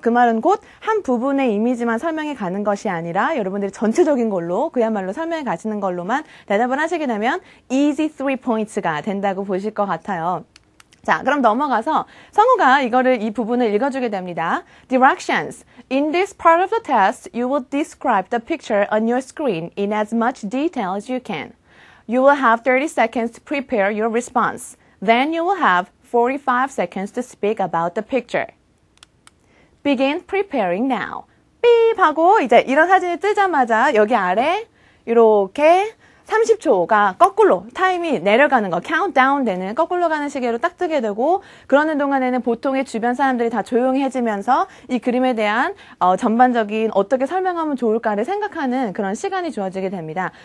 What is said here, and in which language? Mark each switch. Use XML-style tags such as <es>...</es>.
<ko>그 말은 곧 한 부분의 이미지만 설명해 가는 것이 아니라 여러분들이 전체적인 걸로 그야말로 설명해 가시는 걸로만 대답을 하시게 되면 easy 3points가 된다고 보실 것 같아요. 자, 그럼 넘어가서 성우가 이 부분을 읽어주게 됩니다.</ko> <en>Directions. In this part of the test, you will describe the picture on your screen in as much detail as you can. You will have 30 seconds to prepare your response. Then you will have 45 seconds to speak about the picture. Begin preparing now.</en> <ko>삐 하고 이제 이런 사진이 뜨자마자 여기 아래 이렇게 30초가 거꾸로 타임이 내려가는 거, 카운트다운 되는 거꾸로 가는 시계로 딱 뜨게 되고 그러는 동안에는 보통의 주변 사람들이 다 조용해지면서 이 그림에 대한 전반적인 어떻게 설명하면 좋을까를 생각하는 그런 시간이 주어지게 됩니다.</ko>